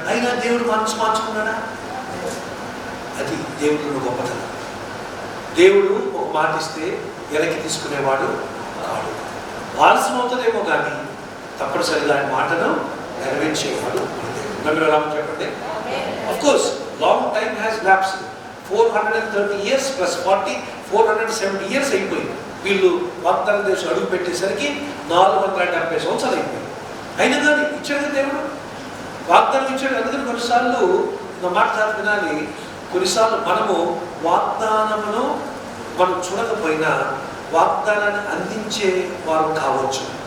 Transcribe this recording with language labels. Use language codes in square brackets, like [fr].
[te] అయినా దేవుడు మనసు మార్చుకున్నాడా? అది దేవుడు గొప్పతనం. దేవుడు ఒక మాట ఇస్తే వెనక్కి తీసుకునేవాడు కాడు. ఆలస్యం అవుతుందేమో కానీ తప్పనిసరిగా ఆయన మాటను నెరవేర్చేవాడు. నమ్మిరాము చెప్పండి. [en] Of course, long time has lapsed. 430 years plus 40, 470 years [te] అయిపోయింది. వీళ్ళు వాగ్దాన దేశం అడుగు పెట్టేసరికి 470 సంవత్సరాలు అయిపోయింది. అయినా కానీ ఇచ్చాడు దేవుడు, వాగ్దానం ఇచ్చాడు. అందుకని కొన్నిసార్లు నా మాట వినాలి, కొన్నిసార్లు మనము వాగ్దానమును మనం చూడకపోయినా వాగ్దానాన్ని అందించే వారు కావచ్చు.